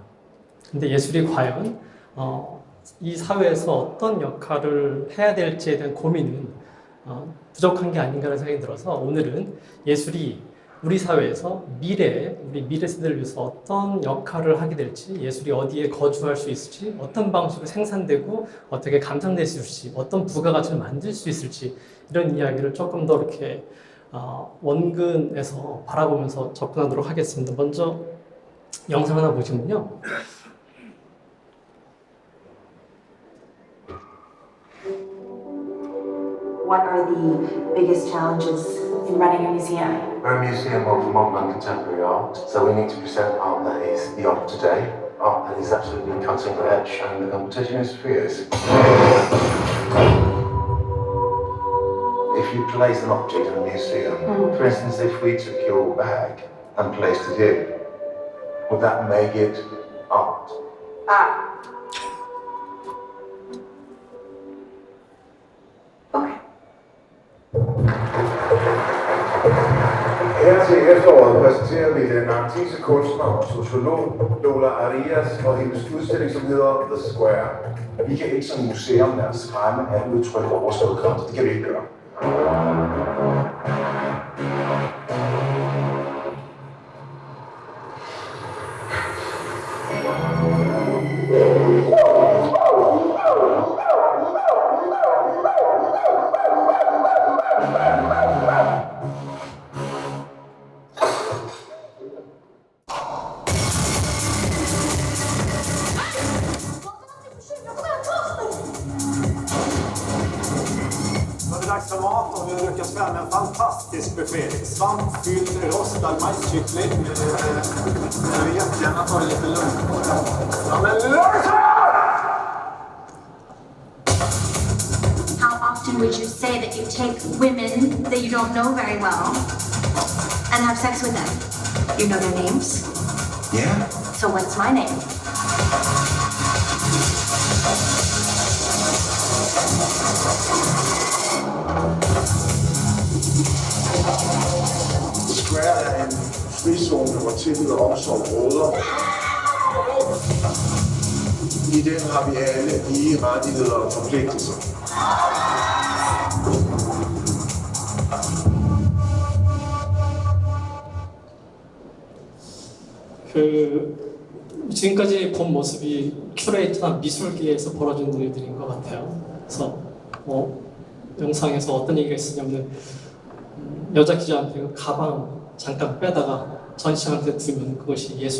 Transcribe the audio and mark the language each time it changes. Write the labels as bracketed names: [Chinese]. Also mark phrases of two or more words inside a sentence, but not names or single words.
[Korean] 근데 예술이 과연 이 사회에서 어떤 역할을 해야 될지에 대한 고민은 부족한 게 아닌가라는 생각이 들어서 오늘은 예술이 우리 사회에서 우리 미래 세대를 위해서 어떤 역할을 하게 될지, 예술이 어디에 거주할 수 있을지, 어떤 방식으로 생산되고 어떻게 감상될 수 있을지, 어떤 부가가치를 만들 수 있을지 이런 이야기를 조금 더 이렇게 원근에서 바라보면서 접근하도록 하겠습니다. 먼저 영상 하나 보시면요. [English] What are the biggest challenges in running a museum? We're a museum of modern and contemporary art, so we need to present art that is the art of today, art that is absolutely cutting edge, and the competition is fierce. If you place an object in a museum, for instance, if we took your bag and placed it here, would that make it art? Okay. [Danish] Her til efteråret præsenterer vi den argentinske kunstner og sociolog Lola Arias og hendes udstilling, som hedder The Square. Vi kan ikke som museum lade os skræmme af udtryk overstået kraft. Det kan vi ikke gøre. [Swedish] Det är dags för mat och vi har lyckats fram med en fantastisk buffé. Svampfylld rostad majskyckling. Jag vill jättegärna ta det lite lugnt. Ja, men [English] How often would you say that you take women that you don't know very well and have sex with them? You know their names? Yeah. So what's my name? [Danish] The Square er en frizone, hvor tilbud og omsorg råder. I den har vi alle lige rettigheder og forpligtelser. [Korean] 지금까지 본 모습이 큐레이터나 미술계에서 벌어지는 일들인 것 같아요. 그래서 영상에서 어떤 얘기가 있었냐면 여자 기자한테 그 가방 잠깐 빼다가 전시장한테 두면 그것이 예술